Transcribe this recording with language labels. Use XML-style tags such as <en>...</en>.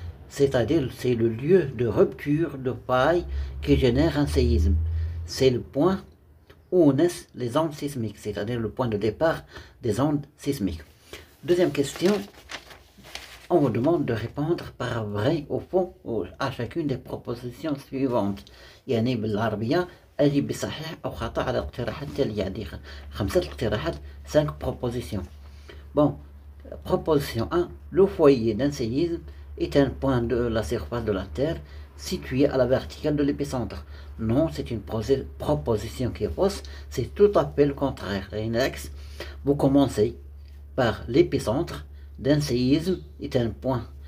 <fr>C'est-à-dire, c'est le lieu de rupture de faille qui génère un séisme. C'est le point où naissent les ondes sismiques, c'est-à-dire le point de départ des ondes sismiques. Deuxième question, on vous demande de répondre par vrai ou faux à chacune des propositions suivantes.</fr> <ar>يعني بالعربية أجب بصحيح أو خطأ على الاقتراحات التالية. يعني 5 اقتراحات, 5 propositions.</ar> <fr>Bon, proposition 1, le foyer d'un séisme est un point de la surface de la Terre situé à la verticale de l'épicentre. Non, c'est une proposition qui est fausse, c'est tout à fait le contraire. Vous commencez par l'épicentre d'un séisme est un point.</fr>